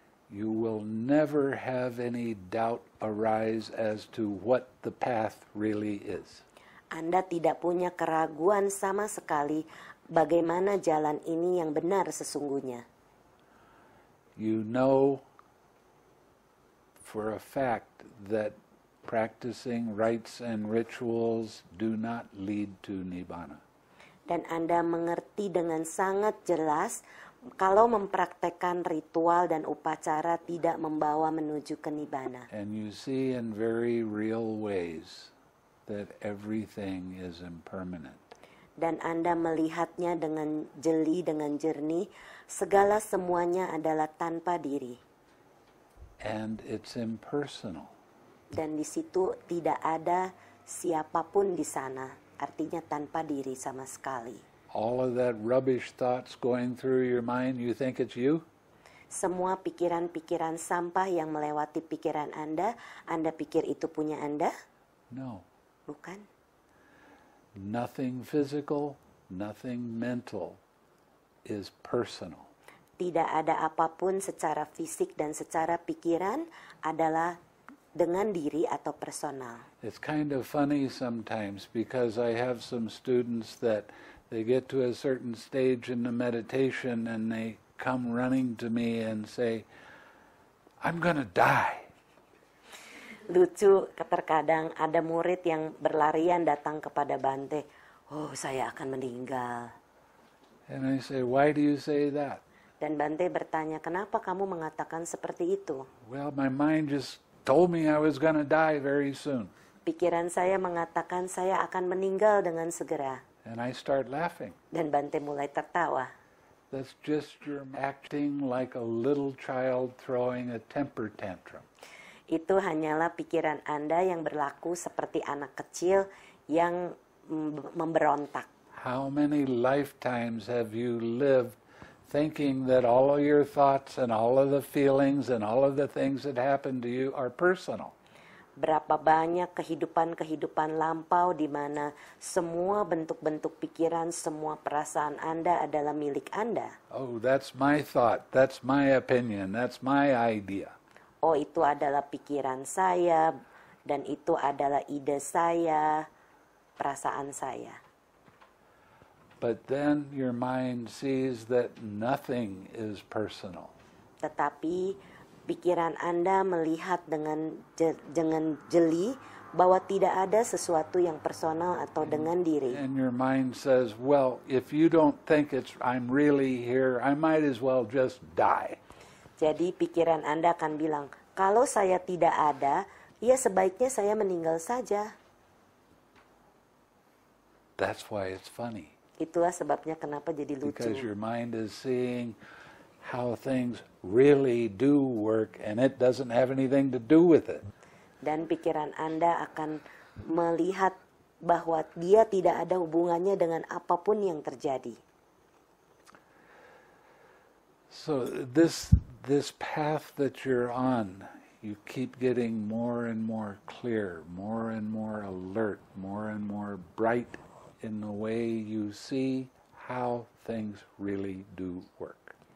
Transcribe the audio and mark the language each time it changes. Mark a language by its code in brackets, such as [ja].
[en] You will never have any doubt arise as to what the path really is. [id] Anda tidak punya keraguan sama sekali bagaimana jalan ini yang benar sesungguhnya. [en] You know for a fact that practicing rites and rituals do not lead to nibbana. [id] Dan Anda mengerti dengan sangat jelas kalau mempraktekkan ritual dan upacara tidak membawa menuju ke nibbana. [en] And you see in very real ways that everything is impermanent. [id] Dan Anda melihatnya dengan jeli, dengan jernih, segala semuanya adalah tanpa diri. [en] And it's impersonal. [id] Dan di situ tidak ada siapapun di sana, artinya tanpa diri sama sekali. [en] All of that rubbish thoughts going through your mind, you think it's you? [id] Semua pikiran-pikiran sampah yang melewati pikiran Anda pikir itu punya Anda? [en] No. [id] Bukan. [en] Nothing physical, nothing mental is personal. [id] Tidak ada apapun secara fisik dan secara pikiran adalah dengan diri atau personal. [en] It's kind of funny sometimes because I have some students that they get to a certain stage in the meditation and they come running to me and say, I'm going to die. [id] Lucu, terkadang ada murid yang berlarian datang kepada Bante, oh saya akan meninggal. [en] And I say, why do you say that? [id] Dan Bante bertanya, kenapa kamu mengatakan seperti itu? [en] Well, my mind just told me I was going to die very soon. [id] Pikiran saya mengatakan saya akan meninggal dengan segera. [en] And I start laughing. [id] Dan Bante mulai tertawa. [en] That's just your acting like a little child throwing a temper tantrum. [id] Itu hanyalah pikiran Anda yang berlaku seperti anak kecil yang memberontak. [en] How many lifetimes have you lived thinking that all of your thoughts and all of the feelings and all of the things that happen to you are personal? [id] Berapa banyak kehidupan-kehidupan lampau di mana semua bentuk-bentuk pikiran, semua perasaan Anda adalah milik Anda. [en] Oh, that's my thought, that's my opinion, that's my idea. [id] Oh, itu adalah pikiran saya, dan itu adalah ide saya, perasaan saya. [en] But then your mind sees that nothing is personal. [id] Tetapi pikiran Anda melihat dengan jeli bahwa tidak ada sesuatu yang personal atau dengan diri. [en] And your mind says, well, if you don't think I'm really here, I might as well just die. [id] Jadi pikiran Anda akan bilang, kalau saya tidak ada, ya sebaiknya saya meninggal saja. [en] That's why it's funny. [id] Itulah sebabnya kenapa jadi lucu. [en] Because your mind is seeing how things really do work and it doesn't have anything to do with it. [id] Dan pikiran Anda akan melihat bahwa dia tidak ada hubungannya dengan apapun yang terjadi. [en] So this path that you're on, you keep getting more and more clear, more and more alert, more and more bright in the way you see how things really do work.